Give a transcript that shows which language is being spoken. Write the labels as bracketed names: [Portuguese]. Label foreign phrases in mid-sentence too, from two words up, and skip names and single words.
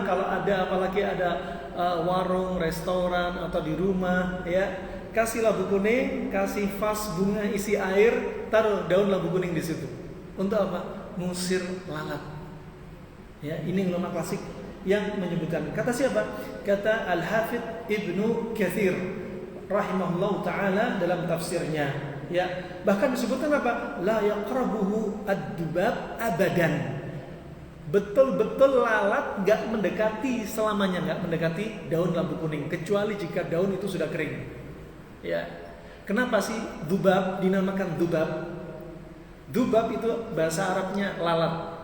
[Indonesian] Kalau ada, apalagi ada warung, restoran atau di rumah, ya, kasih labu kuning, kasih vas bunga isi air, taruh daun labu kuning di situ. Untuk apa? Mengusir lalat. Ya, ini ulama klasik yang menyebutkan. Kata siapa? Kata Al-Hafidz Ibnu Katsir [Arabic] رحمه الله تعالى [Indonesian] dalam tafsirnya. Ya, bahkan disebutkan apa? [Arabic] لا يقربه الذباب أبدا. [Indonesian] Betul-betul lalat gak mendekati selamanya, gak mendekati daun labu kuning, kecuali jika daun itu sudah kering. Ya, kenapa sih dubab dinamakan dubab? Dubab itu bahasa Arabnya lalat.